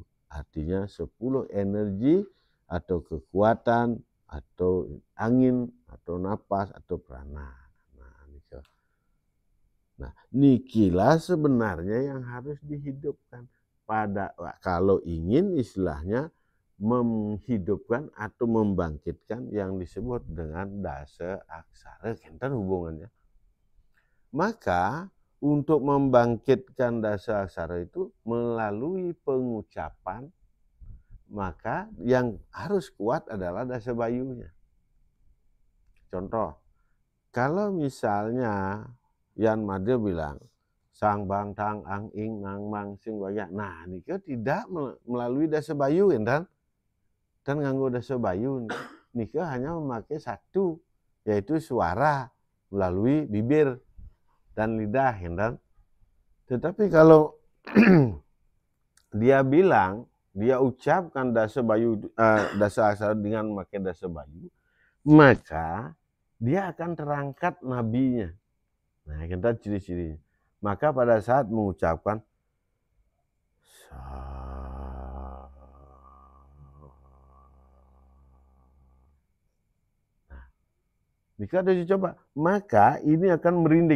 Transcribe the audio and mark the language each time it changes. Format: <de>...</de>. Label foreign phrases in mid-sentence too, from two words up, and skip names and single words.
<id>Artinya 10 energi atau kekuatan atau angin atau napas atau prana. Nah nikilah sebenarnya yang harus dihidupkan. Kalau ingin istilahnya menghidupkan atau membangkitkan yang disebut dengan dasa aksara, kenten hubungannya. Maka untuk membangkitkan dasa aksara itu melalui pengucapan maka yang harus kuat adalah dasa bayunya. Contoh, kalau misalnya Yan Madya bilang sang bang tang ang ing ngang mang sing waya, nah nika tidak melalui dasa bayu kan, dan nganggo dasa bayu nika hanya memakai satu, yaitu suara melalui bibir dan lidah kan. Tetapi kalau dia bilang, dia ucapkan dasa bayu, dasa aksara dengan memakai dasa bayu, maka dia akan terangkat nabinya. Nah, kita ciri-cirinya. Maka pada saat mengucapkan nah, jika ada dicoba, maka ini akan merinding.</id>